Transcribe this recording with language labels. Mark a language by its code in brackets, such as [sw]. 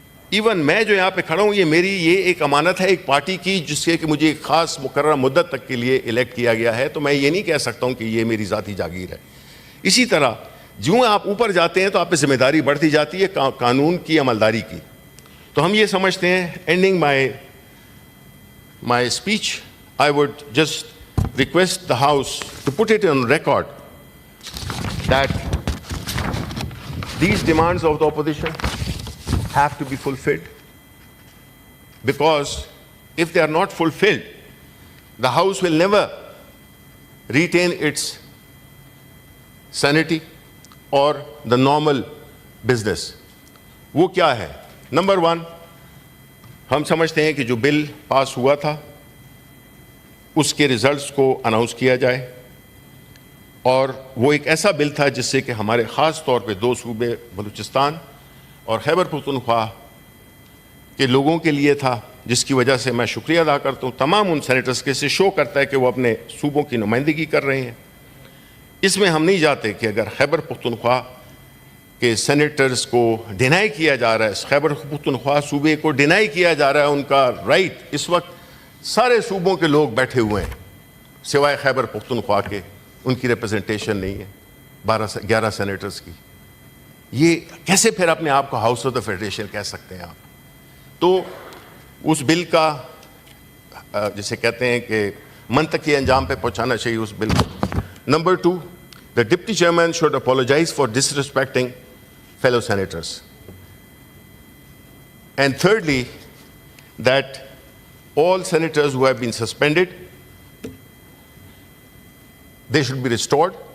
[ur] Even میں جو یہاں پہ کھڑا ہوں, یہ ایک امانت ہے ایک پارٹی کی, جس سے کہ مجھے ایک خاص مقررہ مدت تک کے لیے الیکٹ کیا گیا ہے, تو میں یہ نہیں کہہ سکتا ہوں کہ یہ میری ذاتی جاگیر ہے. اسی طرح جوں آپ اوپر جاتے ہیں تو آپ پہ ذمہ داری بڑھتی جاتی ہے قانون کی عملداری کی. تو ہم یہ سمجھتے ہیں, [en] Ending my speech, I would just request the House to put it on record that these demands of the opposition have to be fulfilled, because if they are not fulfilled, the House will never retain its sanity or the normal business. [ur] وہ کیا ہے؟ Number 1, ہم سمجھتے ہیں کہ جو بل پاس ہوا تھا اس کے ریزلٹس کو اناؤنس کیا جائے, اور وہ ایک ایسا بل تھا جس سے کہ ہمارے خاص طور پہ 2 صوبے بلوچستان اور خیبر پختونخوا کے لوگوں کے لیے تھا, جس کی وجہ سے میں شکریہ ادا کرتا ہوں تمام ان سینیٹرز کے. سے شو کرتا ہے کہ وہ اپنے صوبوں کی نمائندگی کر رہے ہیں. اس میں ہم نہیں جاتے کہ اگر خیبر پختونخوا کہ سینیٹرز کو ڈینائی کیا جا رہا ہے, خیبر پختونخوا صوبے کو ڈینائی کیا جا رہا ہے ان کا رائٹ. اس وقت سارے صوبوں کے لوگ بیٹھے ہوئے ہیں سوائے خیبر پختونخوا کے, ان کی ریپرزنٹیشن نہیں ہے 11 سینیٹرز کی. یہ کیسے پھر اپنے آپ کو ہاؤس آف دا فیڈریشن کہہ سکتے ہیں آپ؟ تو اس بل کا جسے کہتے ہیں کہ منطقی انجام پہ پہنچانا چاہیے اس بل کو. [en] Number 2, the Deputy Chairman should apologize for disrespecting fellow senators. And thirdly, that all senators who have been suspended, they should be restored.